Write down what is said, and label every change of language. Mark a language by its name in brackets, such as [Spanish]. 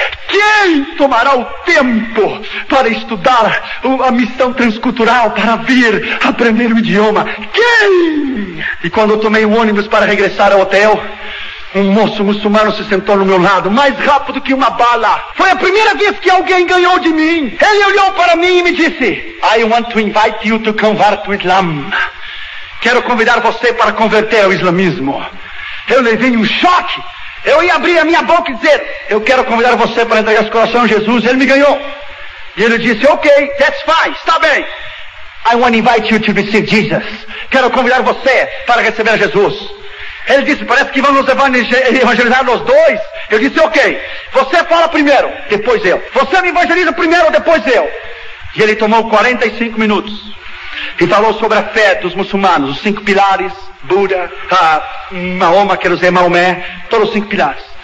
[Portuguese] Quem tomará o tempo para estudar a missão transcultural, para vir aprender o idioma? Quem? E quando eu tomei o ônibus para regressar ao hotel, Um moço muçulmano se sentou no meu lado, mais rápido que uma bala. Foi a primeira vez que alguém ganhou de mim. Ele olhou para mim e me disse: [English] I want to invite you to convert to Islam. [Portuguese] Quero convidar você para converter ao islamismo. Eu levei um choque. Eu ia abrir a minha boca e dizer: eu quero convidar você para entregar esse coração a Jesus. Ele me ganhou. E ele disse: [English] ok, that's fine, [Portuguese] está bem. [English] I want to invite you to receive Jesus. [Portuguese] Quero convidar você para receber Jesus. Ele disse: parece que vamos evangelizar nós dois. Eu disse: ok, você fala primeiro, depois eu. Você me evangeliza primeiro, depois eu. E ele tomou 45 minutos e falou sobre a fé dos muçulmanos, os cinco pilares, Buda, Mahoma, quer dizer Maomé, todos os cinco pilares.